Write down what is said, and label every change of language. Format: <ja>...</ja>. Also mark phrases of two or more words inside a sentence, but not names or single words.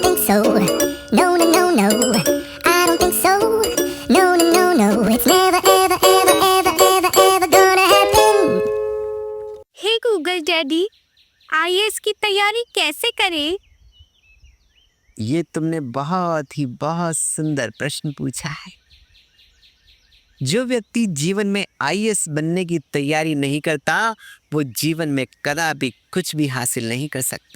<en>so. No, no, no, no. I don't think so. No, no, no, no. It's never, ever, ever, ever, ever, ever gonna happen.</en> <hi>हे गूगल डैडी, आईएएस की तैयारी कैसे करें? ये तुमने बहुत सुंदर प्रश्न पूछा है। जो व्यक्ति जीवन में आईएएस बनने की तैयारी नहीं करता, वो जीवन में कदापि कुछ भी हासिल नहीं कर सकता।</hi>